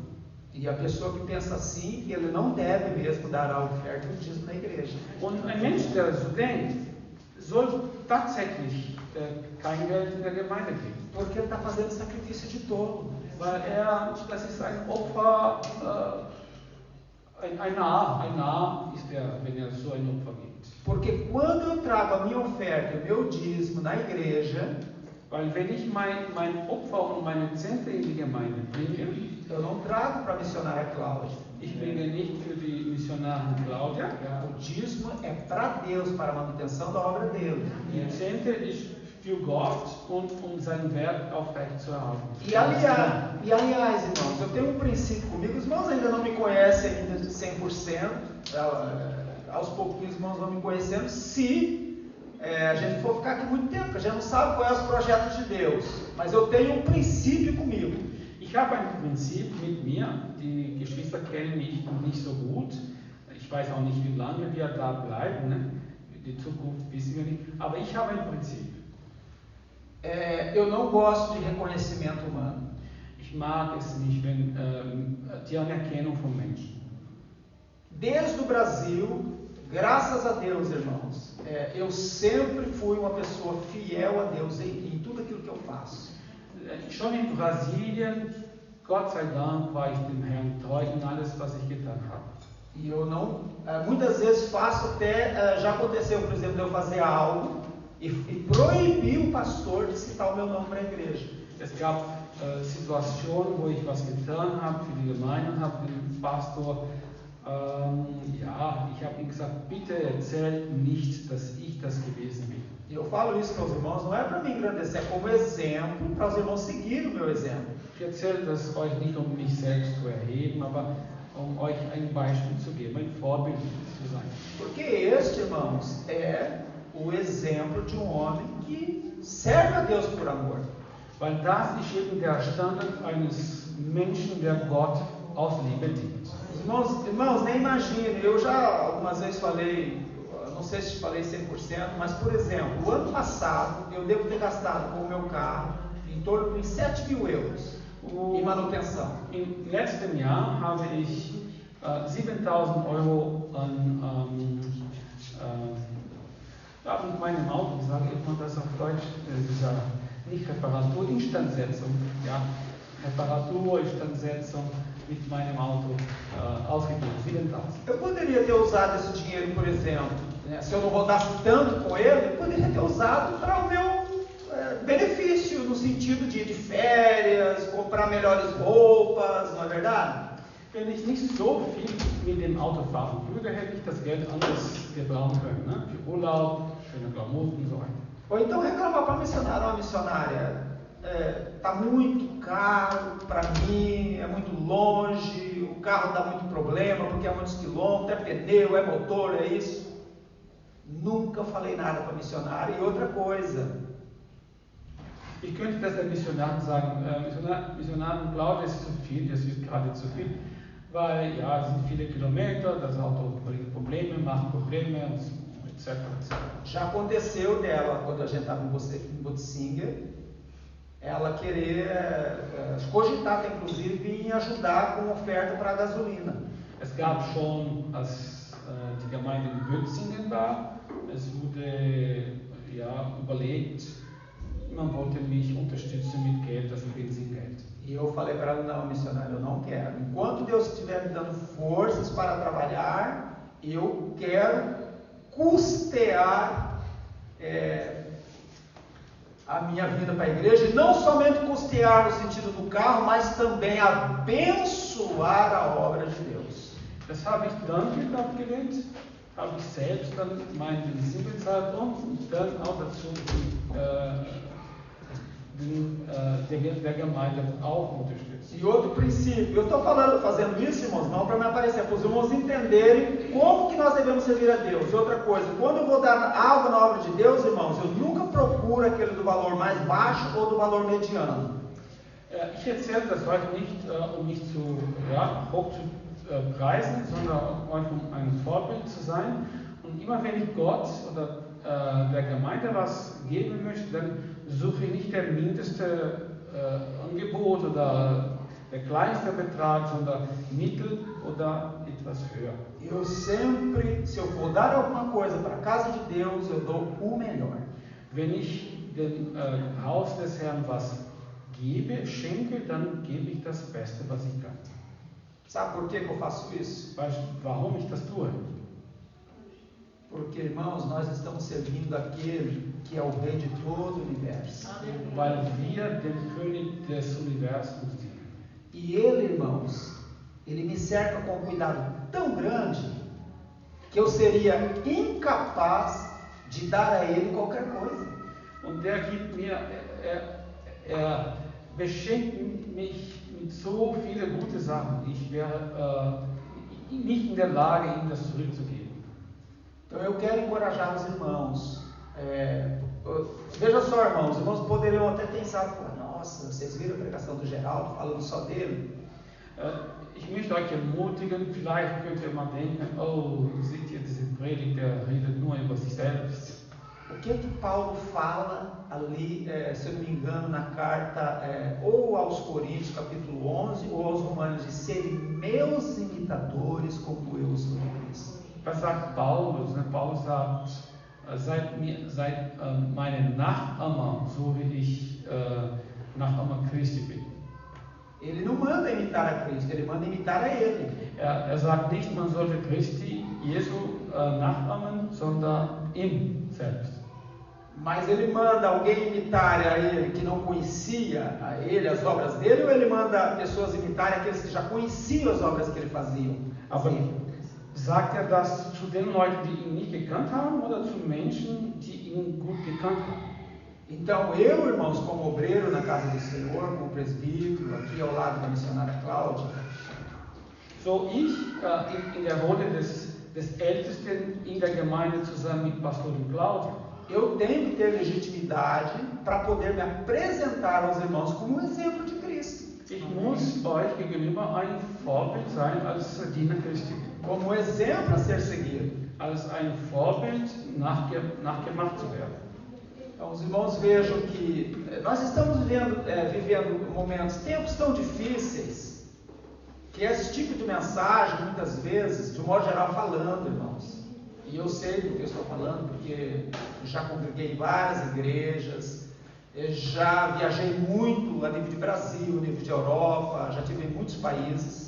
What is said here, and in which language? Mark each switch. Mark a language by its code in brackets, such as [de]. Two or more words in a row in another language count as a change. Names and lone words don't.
[pt] E a pessoa que pensa assim, ele não deve mesmo dar a oferta e o dízimo na igreja. [de] Und ein Mensch, der so denkt, soll tatsächlich kein Geld in der Gemeinde geben. [pt] Porque ele está fazendo sacrifício de tolo. [de] Weil das ist ein Opfer, ein Narr ist wenn so ein Opfer gibt. [pt] Porque quando eu trago a minha oferta, o meu dízimo na igreja, [de] weil wenn ich mein Opfer und meine Zehnte in die Gemeinde bringe, [pt] eu não trago para a missionária Cláudia. [de] Ich bringe nicht für die Missionarin Claudia. [pt] O dízimo é para Deus, para a manutenção da obra dele. [de] Die Zehnte ist für Gott und sein Werk aufrechtzuerhalten. [pt] E aliás, irmãos, eu tenho um princípio comigo. Os irmãos ainda não me conhecem ainda de 100%. Aos pouquinhos os irmãos vão me conhecendo. Se a gente for ficar aqui muito tempo, a gente não sabe quais são os projetos de Deus. Mas eu tenho um princípio comigo. [de] Ich habe ein Prinzip mit mir. Die Geschwister kennen mich nicht so gut. Ich weiß auch nicht, wie lange wir da bleiben. Ne? Die Zukunft wissen wir nicht. Aber ich habe ein Prinzip. [pt] Eu não gosto de reconhecimento humano. [de] Ich mag es nicht, wenn die Anerkennung von Menschen. [pt] Desde o Brasil, graças a Deus, irmãos, eu sempre fui uma pessoa fiel a Deus em tudo aquilo que eu faço. [de] Schon in Brasilien, Gott sei Dank, war ich dem Herrn treu in alles, was ich getan habe. [pt] E eu não, muitas vezes faço até, já aconteceu, por exemplo, de eu fazer algo e proibir o pastor de citar o meu nome para a igreja. [de] Es gab Situationen, wo ich was getan habe für die Gemeinde und habe dem Pastor, ich habe ihm gesagt, bitte erzähl nicht, dass ich das gewesen bin. [pt] E eu falo isso para os irmãos, não é para me engrandecer, é como exemplo, para os irmãos seguirem o meu exemplo. [de] Ich erzähle das euch nicht, um mich selbst zu erheben, aber um euch ein Beispiel zu geben, ein Vorbild zu sein. [pt] Porque este, irmãos, é o exemplo de um homem que serve a Deus por amor. [de] Weil das ist eben der Standard eines Menschen, der Gott aus Liebe dient. [pt] Irmãos, nem imagine, eu já algumas vezes falei, não sei se falei 100%, mas por exemplo, o ano passado eu devo ter gastado com o meu carro em torno de 7 mil euros em manutenção. [de] Im letzten Jahr habe ich 7.000 Euro mit meinem Auto, sage ich mal das auf Deutsch, dieser nicht Reparatur, Instandsetzung, ja, Reparatur, Instandsetzung mit meinem Auto ausgegeben, 7.000. [pt] Eu poderia ter usado esse dinheiro, por exemplo, né, se eu não rodasse tanto com ele, eu poderia ter usado para o meu benefício, no sentido de ir de férias, comprar melhores roupas, não é verdade? [de] Wenn ich nicht so viel mit dem Auto fahren würde, hätte ich das Geld anders gebrauchen können, ne? Für Urlaub, schöne Klamotten und so weiter. [pt] Ou então reclamar para a missionária, missionária, está muito caro para mim, é muito longe, o carro dá muito problema, porque é muitos quilômetros, é pneu, é motor, é isso. Nunca falei nada para a missionária. E outra coisa, [de] ich könnte das der Missionarin sagen, Missionarin Claudia, das ist zu viel, das ist gerade zu viel, weil ja, es sind viele Kilometer, das Auto bringt Probleme, macht Probleme, etc. [pt] Já aconteceu dela, quando a gente estava em Botsinger, ela querer cogitar, inclusive, em ajudar com oferta para a gasolina. [de] Es gab schon, als die Gemeinde in Bötzingen war, es wurde überlegt, man wollte mich unterstützen mit Geld, das Benzingeld. [pt] E eu falei para ela, não, missionário, eu não quero. Enquanto Deus estiver me dando forças para trabalhar, eu quero custear a minha vida para a igreja, e não somente custear no sentido do carro, mas também abençoar a obra de Deus. [de] Das habe ich dann mit abgelehnt, habe ich selbst dann mein Benzin bezahlt und dann auch dazu der Gemeinde auch unterstützt. [pt] E outro princípio, eu estou fazendo isso, irmãos, não para me aparecer, para os irmãos entenderem como que nós devemos servir a Deus. E outra coisa, quando eu vou dar algo na obra de Deus, irmãos, eu nunca procuro aquele do valor mais baixo ou do valor mediano. [de] Ich erzähle das heute nicht, um mich hoch zu preisen, sondern um ein Vorbild zu sein. Und immer wenn ich Gott oder der Gemeinde was geben möchte, dann suche ich nicht der mindeste Angebot oder der kleinste Betrag, sondern Mittel oder etwas höher. [pt] Eu sempre, se eu for dar alguma coisa para a casa de Deus, eu dou o melhor. [de] Wenn ich dem Haus des Herrn was gebe, schenke, dann gebe ich das Beste, was ich kann. [pt] Sabe por que eu faço isso? [de] Warum ich das tue? [pt] Porque, irmãos, nós estamos servindo aquele que é o Rei de todo o universo. [de] Weil wir dem König des Universums dienen. [pt] E ele, irmãos, ele me cerca com um cuidado tão grande que eu seria incapaz de dar a ele qualquer coisa. [de] Und der gibt mir, er beschenkt mich mit so vielen guten Sachen. Ich wäre nicht in der Lage, ihm das zurückzugeben. [pt] Então eu quero encorajar os irmãos. Veja só, irmãos, os irmãos poderiam até pensar, nossa, vocês viram a pregação do Geraldo falando só dele? [de] Ich möchte euch ermutigen, vielleicht könnt ihr mal denken, oh, seht ihr diese Predigt, der redet nur über sich selbst. [pt] O que Paulo fala ali, se eu não me engano, na carta ou aos Coríntios, capítulo 11, ou aos Romanos, de serem meus imitadores como eu sou de Cristo. [de] Was sagt Paulus? Paulus sagt, seid meine Nachahmer, so wie ich Nachahmer Christi bin. [pt] Ele não manda imitar a Cristo, ele manda imitar a ele. [de] Er sagt nicht, man sollte Christi, Jesu nachahmen, sondern ihm selbst. [pt] Mas ele manda alguém imitar a ele que não conhecia a ele, as obras dele, ou ele manda pessoas imitarem aqueles que já conheciam as obras que ele fazia? [de] Aber sagt er das zu den Leuten, die ihn nicht gekannt haben, oder zu Menschen, die ihn gut gekannt haben? [pt] Então eu, irmãos, como obreiro na casa do Senhor, como presbítero, aqui ao lado da missionária Cláudia, [de] so ich in der Rolle des Ältesten in der Gemeinde zusammen mit Pastorin Claudia, [pt] eu tenho que ter legitimidade para poder me apresentar aos irmãos como um exemplo de Cristo. [de] Ich muss euch gegenüber ein Vorbild sein als Diener Christi. [pt] Como um exemplo a ser seguido. [de] Als ein Vorbild nachgemacht zu werden. [pt] Então, os irmãos vejam que nós estamos vivendo momentos, tempos tão difíceis, que esse tipo de mensagem, muitas vezes, de um modo geral, falando, irmãos. E eu sei do que eu estou falando, porque já congreguei em várias igrejas, já viajei muito a nível de Brasil, a nível de Europa, já tive em muitos países.